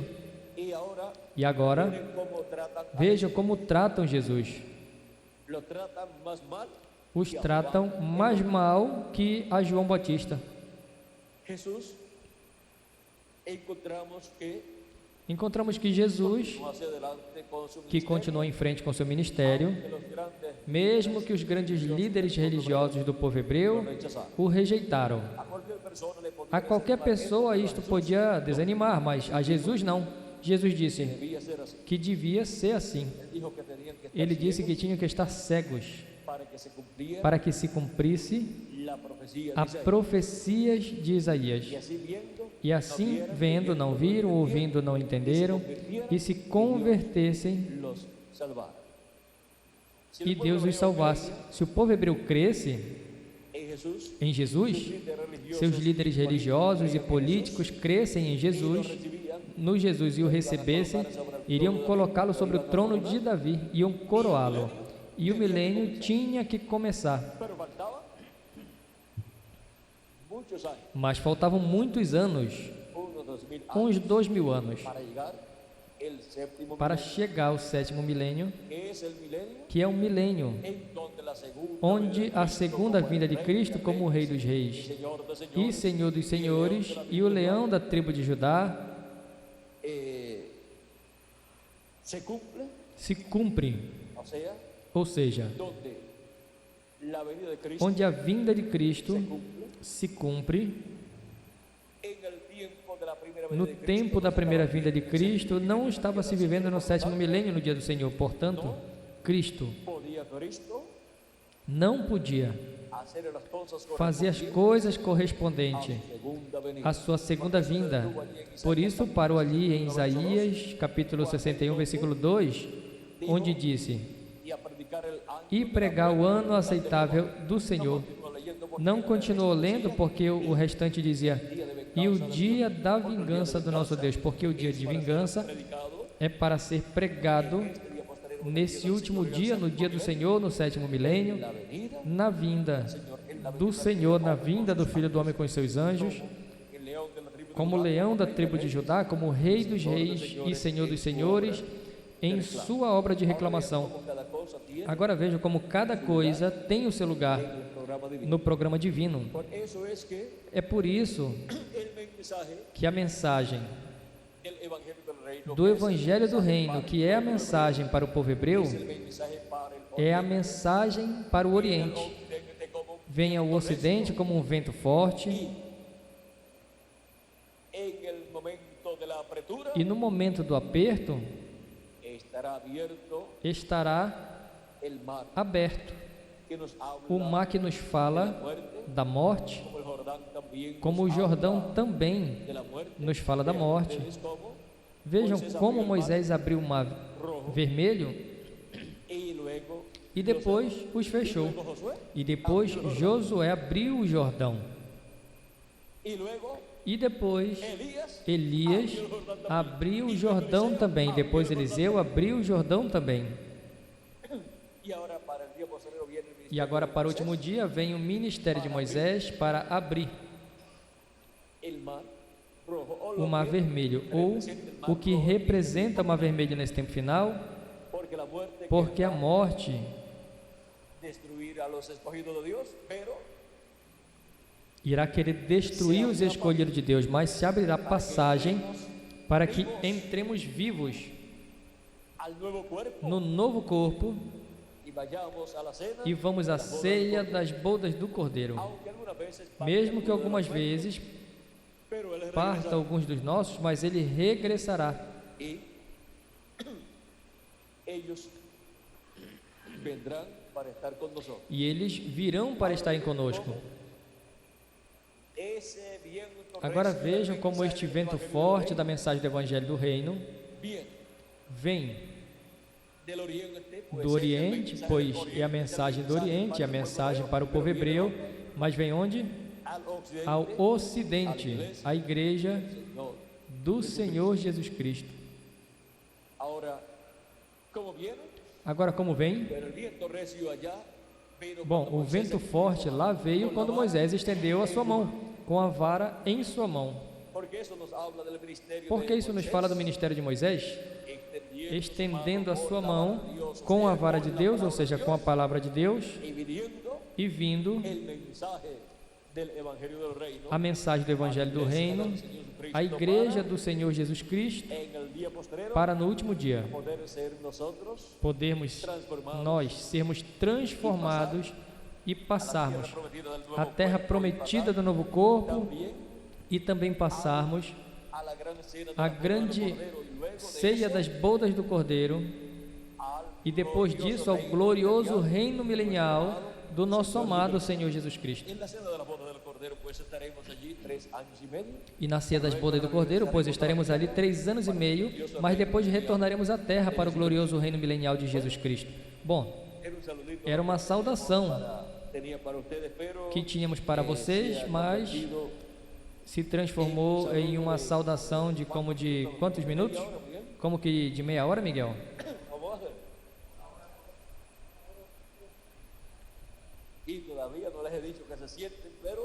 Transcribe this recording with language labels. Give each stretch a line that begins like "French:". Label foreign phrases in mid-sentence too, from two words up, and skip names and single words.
Spanish: Y ahora
Portuguese: E agora,
Spanish: miren cómo tratan,
Portuguese: vejam como tratam Jesus.
Spanish: lo tratan más mal.
Portuguese: Os tratam mais mal que a João Batista.
Spanish: Jesús encontramos que
Portuguese: encontramos que Jesus,
Spanish: continúa hacia adelante con su que ministerio,
Portuguese: continuou em frente com seu ministério,
Spanish: que los grandes
Portuguese: mesmo que os grandes líderes religiosos do povo hebreu o rejeitaram.
Spanish: a cualquier persona le podía
Portuguese: A qualquer
Spanish: desanimar
Portuguese: pessoa
Spanish: esto,
Portuguese: isto podia desanimar, mas a Jesus não. Jesus disse
Spanish: debía ser así.
Portuguese: que devia ser assim.
Spanish: Él dijo que tenían que estar
Portuguese: Ele disse que
Spanish: ciegos
Portuguese: tinham que estar cegos
Spanish: para que se cumpliera
Portuguese: para que se cumprisse
Spanish: la profecía
Portuguese: a
Spanish: de Isaías.
Portuguese: profecias de Isaías.
Spanish: Y así viendo,
Portuguese: E assim, vendo, não viram, ouvindo, não entenderam, e se convertessem,
Spanish: los salvara. Si
Portuguese: e
Spanish: el pueblo
Portuguese: Deus os
Spanish: hebreo
Portuguese: salvasse. Se o povo hebreu cresce
Spanish: creía en Jesús,
Portuguese: em Jesus,
Spanish: líderes religiosos
Portuguese: seus líderes religiosos e políticos crescem em
Spanish: y lo
Portuguese: Jesus,
Spanish: recibían,
Portuguese: no Jesus e o recebessem, iriam colocá-lo sobre o trono de Davi, iam coroá-lo. E o milênio tinha que começar.
Spanish: pero faltaba muchos años,
Portuguese: Mas faltavam muitos anos,
Spanish: unos 2000 años,
Portuguese: uns 2000 anos,
Spanish: para llegar el séptimo
Portuguese: para
Spanish: milenio,
Portuguese: chegar ao sétimo milênio,
Spanish: que es el milenio
Portuguese: que é um milênio,
Spanish: en donde la segunda
Portuguese: onde a segunda vinda de Cristo como o Rei dos Reis
Spanish: Señor de
Portuguese: e
Spanish: señores,
Portuguese: Senhor dos Senhores e o leão da tribo de Judá
Spanish: se cumple,
Portuguese: se cumpre,
Spanish: o sea,
Portuguese: ou seja,
Spanish: donde la venida de Cristo
Portuguese: onde a vinda de Cristo
Spanish: se cumple
Portuguese: se cumpre
Spanish: en el tiempo de la primera
Portuguese: no
Spanish: venida de Cristo,
Portuguese: tempo da no primeira
Spanish: estaba
Portuguese: vinda de Cristo, não estava se vivendo no sétimo milênio no dia do Senhor. Portanto, Cristo
Spanish: podía Cristo
Portuguese: não podia
Spanish: hacer las cosas
Portuguese: fazer as
Spanish: correspondientes
Portuguese: coisas
Spanish: a
Portuguese: correspondentes
Spanish: su segunda venida.
Portuguese: à sua segunda vinda. Por isso, parou ali em Isaías, capítulo 61, versículo 2, onde disse:
Spanish: Y a predicar el año
Portuguese: e pregar o ano aceitável do Senhor.
Spanish: continúa leyendo porque
Portuguese: Não continuou lendo, porque o restante dizia: e o dia da vingança do nosso Deus, porque o dia de vingança
Spanish: predicado
Portuguese: é para ser pregado
Spanish: este día posterior
Portuguese: nesse último dia, no dia do Senhor, no sétimo milênio,
Spanish: la venida
Portuguese: na vinda
Spanish: Señor, en la
Portuguese: do Senhor, na vinda do Filho do Homem com os seus anjos,
Spanish: el león de la tribu de
Portuguese: como
Spanish: Judá,
Portuguese: leão da tribo de Judá, como Rei dos Reis e Senhor dos Senhores, em sua obra de reclamação.
Spanish: como cada cosa tiene
Portuguese: Agora vejam como cada coisa tem o seu lugar
Spanish: el programa divino.
Portuguese: no programa divino.
Spanish: Por eso es que
Portuguese: É por isso
Spanish: el mensaje
Portuguese: que a mensagem
Spanish: del evangelio del reino,
Portuguese: do Evangelho do Reino, que é a mensagem para o povo hebreu,
Spanish: el mensaje para el
Portuguese: é a mensagem para o Oriente.
Spanish: occidente como
Portuguese: Vem ao Ocidente como um vento forte,
Spanish: en el momento de la apertura
Portuguese: e no momento do aperto
Spanish: estará abierto
Portuguese: estará
Spanish: el mar
Portuguese: aberto
Spanish: que nos habla
Portuguese: o mar que nos
Spanish: de la
Portuguese: fala
Spanish: muerte,
Portuguese: da morte,
Spanish: como el Jordán también
Portuguese: como o
Spanish: nos
Portuguese: Jordão
Spanish: habla
Portuguese: também
Spanish: de la muerte.
Portuguese: nos fala da morte.
Spanish: Ustedes como
Portuguese: Vejam como Moisés abriu o mar vermelho
Spanish: y luego
Portuguese: e depois os fechou.
Spanish: Josué
Portuguese: E depois Josué abriu o Jordão.
Spanish: y luego
Portuguese: E depois
Spanish: Elías
Portuguese: Elias abriu o Jordão também. Depois Eliseu abriu o Jordão também.
Spanish: y ahora para el día posterior viene el
Portuguese: E
Spanish: ministerio
Portuguese: agora,
Spanish: de
Portuguese: para o
Spanish: Moisés,
Portuguese: último dia, vem o ministério de Moisés para abrir
Spanish: el mar rojo o
Portuguese: o
Spanish: lo
Portuguese: mar
Spanish: que
Portuguese: vermelho, ou o que representa o mar vermelho nesse tempo final,
Spanish: porque la muerte
Portuguese: porque a
Spanish: querrá
Portuguese: morte
Spanish: destruir a los escogidos de Dios, pero
Portuguese: irá querer destruir os escolhidos de Deus, mas se abrirá passagem para que entremos vivos
Spanish: al nuevo cuerpo
Portuguese: no novo corpo
Spanish: y vayamos a la cena,
Portuguese: e vamos à ceia das bodas do Cordeiro.
Spanish: aunque algunas veces
Portuguese: Mesmo que algumas vezes
Spanish: pero él
Portuguese: parta
Spanish: regresará
Portuguese: alguns dos nossos, mas ele regressará.
Spanish: y ellos vendrán para estar con nosotros.
Portuguese: E eles virão para estarem conosco.
Spanish: Ese viento
Portuguese: Agora
Spanish: recio
Portuguese: vejam
Spanish: del
Portuguese: como
Spanish: mensaje
Portuguese: este
Spanish: del
Portuguese: vento
Spanish: Evangelio
Portuguese: forte
Spanish: del
Portuguese: da mensagem do Evangelho do Reino
Spanish: Reino viene
Portuguese: vem
Spanish: del oriente, pues
Portuguese: do
Spanish: es el
Portuguese: Oriente,
Spanish: mensaje
Portuguese: pois
Spanish: del
Portuguese: é a
Spanish: oriente,
Portuguese: mensagem do
Spanish: el mensaje
Portuguese: Oriente, é a
Spanish: para el
Portuguese: mensagem
Spanish: pueblo
Portuguese: para o
Spanish: hebreo,
Portuguese: povo
Spanish: pero viene
Portuguese: hebreu, mas vem onde?
Spanish: al occidente,
Portuguese: Ao Ocidente, a igreja
Spanish: Señor.
Portuguese: do Senhor Jesus Cristo.
Spanish: Ahora, ¿cómo viene?
Portuguese: Agora, como vem?
Spanish: Pero el viento recio allá vino
Portuguese: Bom,
Spanish: cuando
Portuguese: o
Spanish: Moisés
Portuguese: vento forte lá veio quando Moisés estendeu a sua mão, com a vara em sua mão.
Spanish: porque eso nos habla del ministerio
Portuguese: Porque
Spanish: de
Portuguese: isso nos
Spanish: Moisés,
Portuguese: fala do ministério de Moisés, estendendo a sua mão com a vara de Deus, ou seja, com a palavra de Deus,
Spanish: y viniendo
Portuguese: e vindo
Spanish: el mensaje del evangelio del reino
Portuguese: a mensagem do Evangelho do Reino, a igreja do Senhor Jesus Cristo,
Spanish: en el día postrero
Portuguese: para no último dia
Spanish: poder ser nosotros
Portuguese: podermos nós sermos transformados e passarmos a terra prometida do novo corpo
Spanish: también
Portuguese: e também passarmos
Spanish: a la gran cena de
Portuguese: a
Spanish: la boda del
Portuguese: grande
Spanish: Cordero y luego de
Portuguese: ceia
Spanish: eso
Portuguese: das bodas do Cordeiro
Spanish: al
Portuguese: e depois disso ao glorioso reino milenial do nosso amado Senhor Jesus Cristo.
Spanish: en la cena de la boda del Cordero pues estaremos allí 3 años y medio.
Portuguese: E na ceia das bodas do Cordeiro, pois estaremos ali 3 anos e meio, mas depois retornaremos à terra para o glorioso reino milenial de Jesus Cristo. Bom,
Spanish: Era un saludito
Portuguese: era uma saudação
Spanish: tenía para ustedes, pero
Portuguese: que tínhamos para vocês, mas se transformou em uma saudação de quantos minutos? Como que de meia hora, Miguel?
Spanish: vamos a hacer. Y todavía no les he dicho que se sienten, pero